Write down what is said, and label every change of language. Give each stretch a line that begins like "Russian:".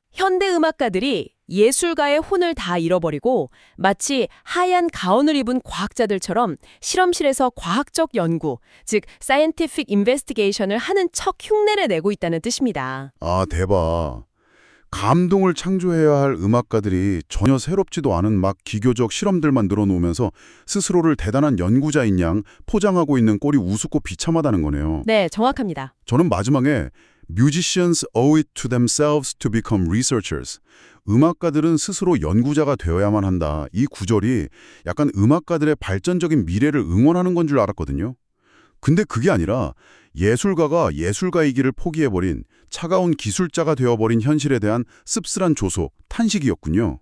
Korean: 현대 음악가들이 예술가의 혼을 다 잃어버리고 마치 하얀 가운을 입은 과학자들처럼 실험실에서 과학적 연구, 즉
English: scientific investigation
Korean: 을 하는 척 흉내를 내고 있다는 뜻입니다. 아, 대박. 감동을 창조해야 할 음악가들이 전혀 새롭지도 않은 막 기교적 실험들만 늘어놓으면서 스스로를 대단한 연구자인 양 포장하고 있는 꼴이 우습고 비참하다는 거네요. 네, 정확합니다. 저는 마지막에
English: Musicians owe it to themselves to become researchers.
Korean: 음악가들은 스스로 연구자가 되어야만 한다. 이 구절이 약간 음악가들의 발전적인 미래를 응원하는 건 줄 알았거든요. 근데 그게 아니라 예술가가 예술가이기를 포기해버린 차가운 기술자가 되어버린 현실에 대한 씁쓸한 조소, 탄식이었군요.